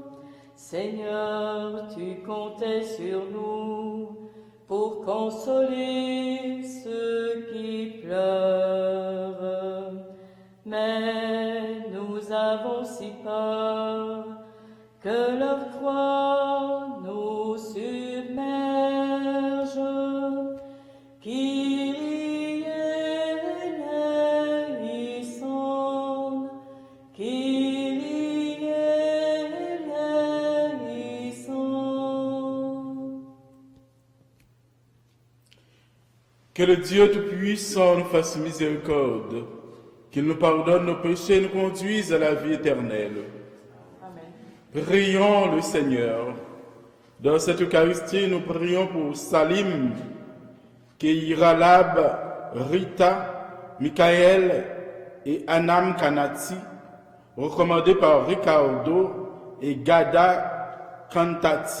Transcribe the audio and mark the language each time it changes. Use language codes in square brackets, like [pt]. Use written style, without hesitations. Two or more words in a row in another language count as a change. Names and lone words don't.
[fr] Seigneur, tu comptais sur nous pour consoler ceux qui pleurent, mais nous avons si peur que leur croix nous submerge. [el] Κύριε ἐλέησον, Κύριε ἐλέησον. [fr] Que le Dieu Tout-Puissant nous fasse miséricorde, qu'il nous pardonne nos péchés et nous conduise à la vie éternelle. Amen. Prions le Seigneur. Dans cette Eucharistie, nous prions pour Salim, Keiralab, Rita, Michael et Anam Kanati, recommandés par Ricardo et Gada Kantati.